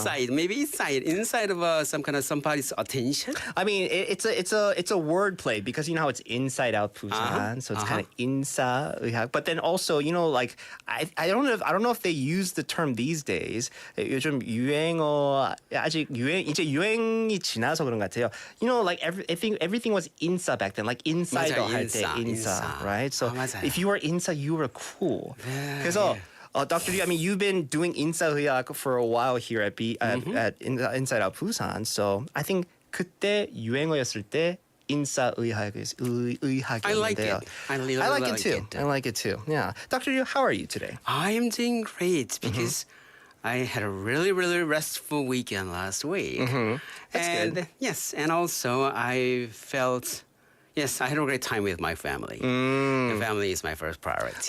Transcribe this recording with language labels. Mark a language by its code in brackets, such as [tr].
[en] Maybe inside of somebody's attention. I mean, it's a word play because you know how it's inside out Busan, so it's kind of 인싸의학. But then also, you know, like I don't know if they use the term these days. [ko] 요즘 유행어 아직 이제 유행이 지나서 그런 것 같아요. [en] You know, like everything was 인싸 back then, like inside [ko] 할 때 [en] 인싸, right? So if you were 인싸, you were cool. [ko] 그래서 Dr. [en] Lee, I mean, you've been doing 인싸의학 for a while here at Inside Out Busan. So I think [ko] 그때 유행어였을 때 인싸의학이었는데요. [en] I like it. I like it too. I like it too. Yeah. Dr. Lee, how are you today? I am doing great because I had a really, really restful weekend last week. That's good. Yes, and also I felt... Yes, I had a great time with my family. The family is my first priority.